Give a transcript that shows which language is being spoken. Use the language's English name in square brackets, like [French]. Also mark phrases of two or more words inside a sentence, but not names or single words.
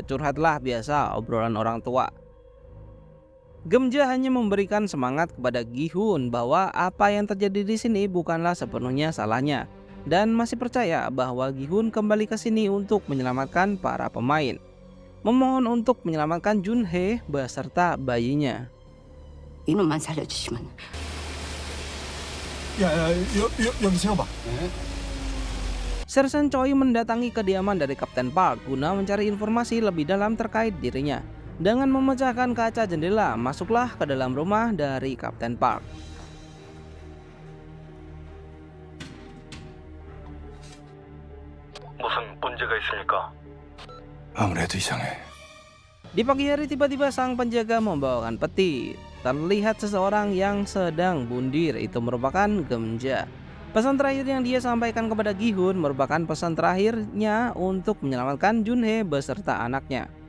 [Indonesian] Curhatlah biasa, obrolan orang tua. Gemja hanya memberikan semangat kepada Gi-hun bahwa apa yang terjadi di sini bukanlah sepenuhnya salahnya. Dan masih percaya bahwa Gi-hun kembali ke sini untuk menyelamatkan para pemain. Memohon untuk menyelamatkan Junhee beserta bayinya. [Korean] 이놈만 살려주시면. 여기 세워봐. [Indonesian] Sersan Choi mendatangi kediaman dari Kapten Park guna mencari informasi lebih dalam terkait dirinya. Dengan memecahkan kaca jendela, masuklah ke dalam rumah dari Kapten Park. [Korean] 무슨 문제가 있습니까? 아무래도 이상해. [Indonesian] Di pagi hari tiba-tiba sang penjaga membawakan peti. Terlihat seseorang yang sedang bundir, itu merupakan Gemja. Pesan terakhir yang dia sampaikan kepada Gi-hun merupakan pesan terakhirnya untuk menyelamatkan Junhee beserta anaknya.